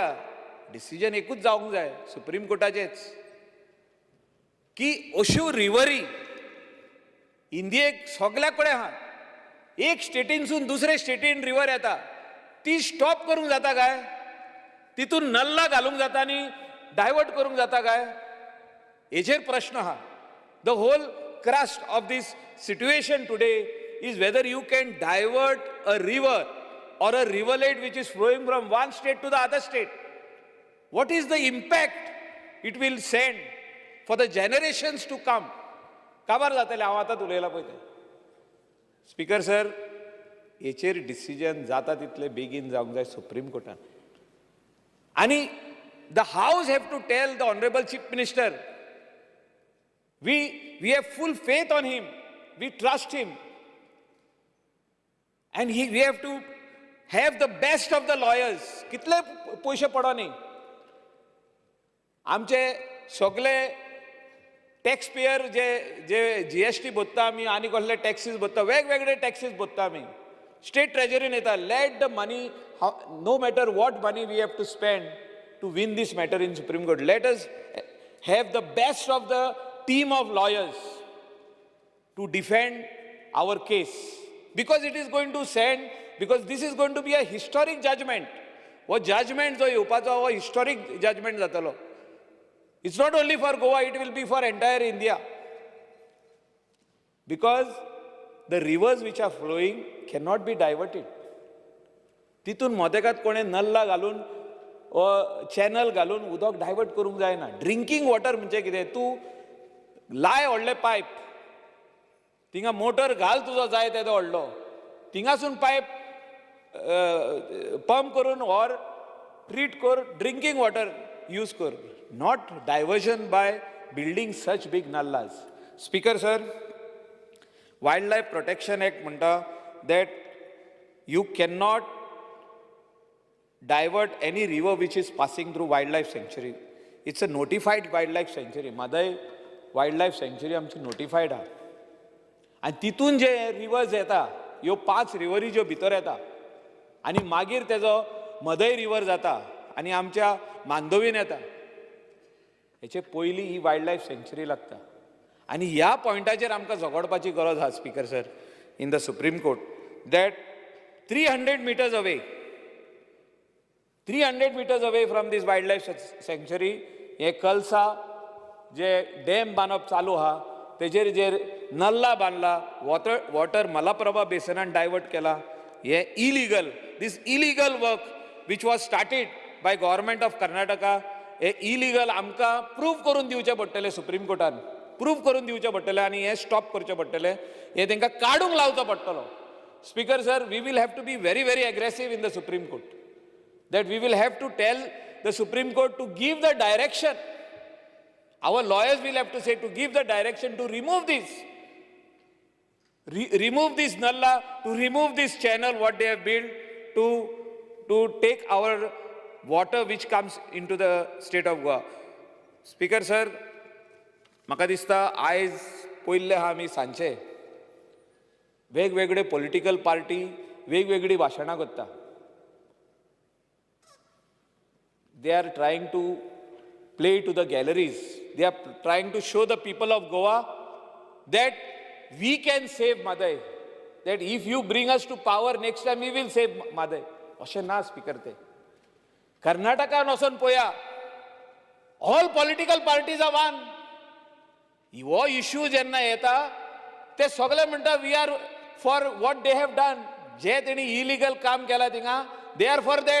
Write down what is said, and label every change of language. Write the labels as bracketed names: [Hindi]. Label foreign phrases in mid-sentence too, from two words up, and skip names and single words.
[Konkani] डिसिजन एकूच जावंक जाय सुप्रीम कोर्टाचेच की अश्यो रिव्हरी इंडियेक सगल्या कडेन आहा. एक स्टेटीनसून दुसरे स्टेटीन रिव्हर येता, ती स्टॉप करूंक जाता काय? तितून नल्ला घालूंक जाता आनी डायवर्ट करूंक जाता काय? हेचेर प्रश्न आहा. [English] the whole crust of this situation today is whether you can divert a river or a rivulet which is flowing from one state to the other state. What is the impact it will send for the generations to come? [Konkani] काबार जातले. हांव आतांच उलयलां पळय तें. [English] Speaker sir, [Konkani] हेचेर डिसिजन जाता तितले बेगीन जावंक जाय सुप्रीम कोर्टान. [English] आनी the House have to tell the Honourable Chief Minister, we have full faith on him, we trust him, and we have to have the best of the lawyers. [Konkani] कितले पयशे पडोनी आमचे सगळे [English] tax payer [Konkani] जे GST भरता आमी आनी कसले टॅक्सीस भरता, वेगवेगळे टॅक्सीस भरता आमी, स्टेट ट्रेजरीन येता. [English] let the money, no matter what money we have to spend to win this matter in Supreme Court. let us have the best of the team of lawyers to defend our case, because it is going to send, because this is going to be a historic judgment. [Konkani] वो judgment जो येवपाचो वो [English] historic judgment [Konkani] जातलो. [English] It's not only for Goa, it will be for entire India, because the rivers which are flowing cannot be diverted. [Konkani] तितून मोदेकात कोणे नल्ला घालून चॅनल घालून उदक डायवर्ट करूंक जायना. [English] drinking water [Konkani] म्हणजे कितें? तूं लाय व्हडले पायप, थिंगा मोटर घाल तुजो जाय तेदो व्हडलो, थिंगासून पायप पंप करून ऑर ट्रीट कर, [English] drinking water use [Konkani] कर, [English] not diversion by building such big nallahs. Speaker sir, Wildlife Protection Act म्हणटा that you cannot divert any river which is passing through wildlife sanctuary. It's a notified wildlife sanctuary. [Konkani] Madai wildlife sanctuary आमची notified आहा. आणि तितून जे रिवर्स येता, ह्यो 5 रिव्हरी ज्यो भितर येता आणि मागीर तेजो मदय रिवर जाता आणि आमच्या मांदोवीन येता, हेचे पयलीं ही [English] wild sanctuary [Konkani] लागता. आणि ह्या पॉयंटाचेर आमकां झगडपाची गरज आहा [English] Speaker sir in the Supreme Court that 300 meters away from this wildlife sanctuary [Konkani] हे कलसा जे डॅम बांदप चालू आहा तेजेर जे नल्ला बांदला, वॉटर मलाप्रभा बेसनान डायवर्ट केला, हे [English] this illegal work which was started by government of Karnataka, [Konkani] हे इलिगल आमकां प्रूव्ह करून दिवचें पडटलें सुप्रीम कोर्टान, प्रूव्ह करून दिवचें पडटलें आणि हे स्टॉप करचें पडटलें, हे तांकां काडूंक लावचो पडटलो. [English] Speaker sir, we will have to be very, very aggressive in the Supreme Court. That we will have to tell the Supreme Court to give the direction. Our lawyers will have to say to give the direction to remove this. Remove this nalla, to remove this channel what they have built to take our water which comes into the state of Goa. Speaker sir, [Konkani] म्हाका दिसता आयज पयले आहा आमी सांचे वेगवेगळे [English] political party [Konkani] वेगवेगळी भाशणां करता. [English] They are trying to play to the galleries. They are trying to show the people of Goa that we can save Madai. That if you bring us to power next time we will save Madai. [Konkani] अशें ना स्पीकर ते. कर्नाटकान वचून पळया, [English] all political parties are one. [Konkani] हो इश्यू जेन्ना येता ते सगळे म्हणटा [English] we are for what they have done. [Konkani] जे तेणी इलिगल काम केला थिंगा [English] they are for that.